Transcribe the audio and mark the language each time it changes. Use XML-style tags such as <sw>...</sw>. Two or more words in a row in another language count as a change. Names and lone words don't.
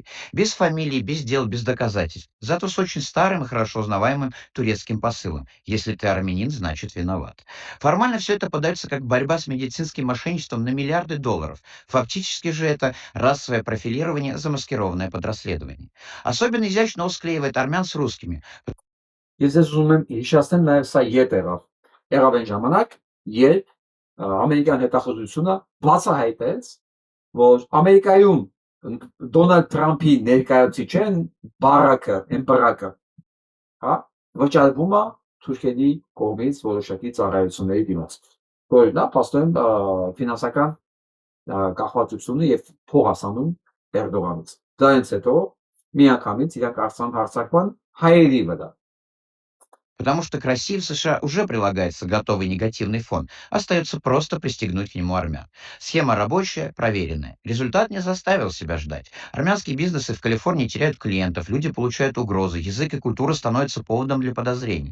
<ru>Без фамилий, без дел, без доказательств. Зато с очень старым и хорошо узнаваемым турецким посылом. Если ты армянин, значит виноват. Формально все это подается как борьба с медицинским мошенничеством на миллиарды долларов. Фактически же это расовое профилирование, замаскированное под расследование. Особенно изящно Оз склеивает армян с русскими.</ru> <hy>Ես ուզում եմ հիշեցնել նաև սա ետ եղավ այն ժամանակ, երբ ամերիկյան հետախուզությունը բացահայտեց, որ Ամերիկայում Դոնալդ Թրամփի ներկայացուցիչն Բարակը, Էմպերակը, հա, վճարվում է թուրքերի կողմից որոշակի ծառայությունների դիմաց, որ նա փաստորեն ֆինանսական կախվածությունը եւ փող ասանում Էրդողանից։ Դրանից հետո միանգամից իրանք հարձակման հայերի վրա։</hy> <ru>Потому что к России в США уже прилагается готовый негативный фон. Остается просто пристегнуть к нему армян. Схема рабочая, проверенная. Результат не заставил себя ждать. Армянские бизнесы в Калифорнии теряют клиентов, люди получают угрозы, язык и культура становятся поводом для подозрений.</ru>